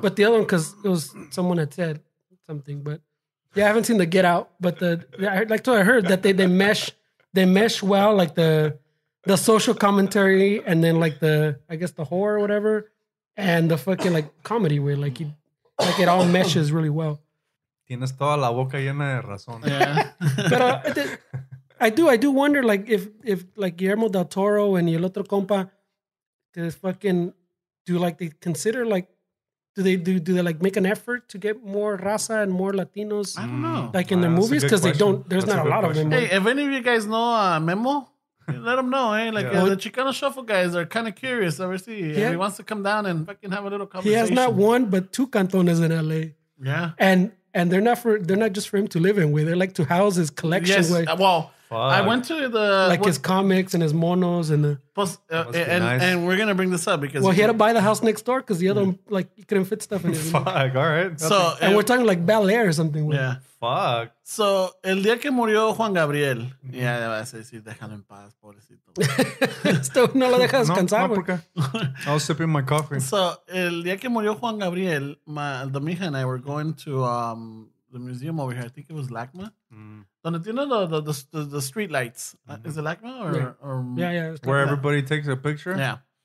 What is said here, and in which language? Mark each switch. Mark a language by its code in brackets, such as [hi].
[en] But the other one, because it was someone had said something. But yeah, I haven't seen the Get Out. But I heard that they mesh well, like the social commentary, and then like the horror or whatever, and the fucking like comedy way, like it all meshes really well. [es] Tienes toda la boca llena de razón. [en] Yeah. But I do wonder, like, if like Guillermo del Toro and [es] el otro compa, [en] they fucking they consider, like, do they like make an effort to get more raza and more Latinos? I don't know. Like in their movies, because they don't. There's not a lot of them. Hey, if any of you guys know Memo, let them know. Hey, like the Chicano Shuffle guys are kind of curious. If he wants to come down and fucking have a little conversation. He has not 1 but 2 cantones in LA. Yeah, and they're not just for him to live in with. They're like to house his collection. Yes, way. well. I went to his comics and his monos and and we're gonna bring this up because he had to buy the house next door because the other one, like, he couldn't fit stuff in his. Fuck, all right. So and we're talking like Bel Air or something. Yeah. Fuck. [es] So el día que murió Juan Gabriel, ya vas a decir, déjalo en paz, pobrecito. Esto no lo deja descansar. No, porque [en] I was sipping my coffee. So [es] el día que murió Juan Gabriel, [en] the mija and I were going to the museum over here. I think it was LACMA. [es] Donde tiene [en] the street lights. Is it LACMA or yeah. Where everybody takes a picture? Yeah.